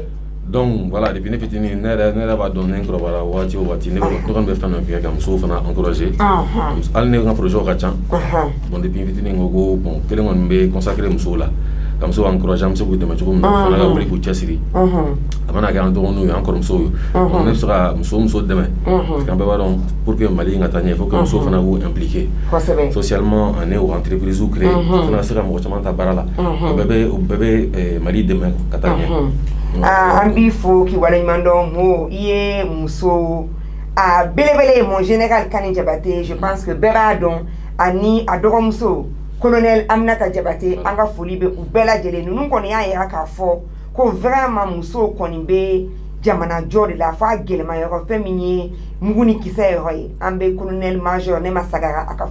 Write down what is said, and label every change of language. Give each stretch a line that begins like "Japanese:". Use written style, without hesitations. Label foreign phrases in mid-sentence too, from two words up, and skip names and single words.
French: Donc voilà
Bambara: depuis ne fitinin ne yɛrɛ b'a dɔn ne kɔrɔbayara waati o waati ne kɔni bɛ fɛn dɔ kɛ ka musow fana encourager hali ne ka projet ka ca bon depuis fitinin ko bon kelen kɔni bɛ consacrer musow la ka musow encourager an bɛ se k'u dɛmɛ cogo min na fana ka wuli k'u cɛsiri a mana kɛ an dɔgɔninw ye an kɔrɔmusow ye donc ne bɛ se ka muso dɛmɛ
French: parce que
Bambara: an bɛɛ b'a dɔn
French: pour que
Bambara: Mali in ka taa ɲɛ
French: il faut que
Bambara: musow fana k'u impliquer socialement ani o entreprise u créer fana ka se ka mɔgɔ caman ta baara la o bɛɛ bɛ Mali dɛmɛ ka taa ɲɛ. An b'i fo k'i waleɲuman dɔn mo i ye muso a belebele ye
French: mon général
Bambara: Kani Jabate
French: je pense que
Bambara: bɛɛ b'a dɔn ani a dɔgɔmuso colonel Aminata Jabate an ka foli bɛ u bɛɛ lajɛlen ninnu kɔni y'a yira k'a fɔ ko vraiment musow kɔni bɛ jamana jɔ de la f'a gɛlɛma yɔrɔ fɛn min ye mugu ni kisɛ yɔrɔ ye an bɛ
French: colonel major
Bambara: ne ma sagara a ka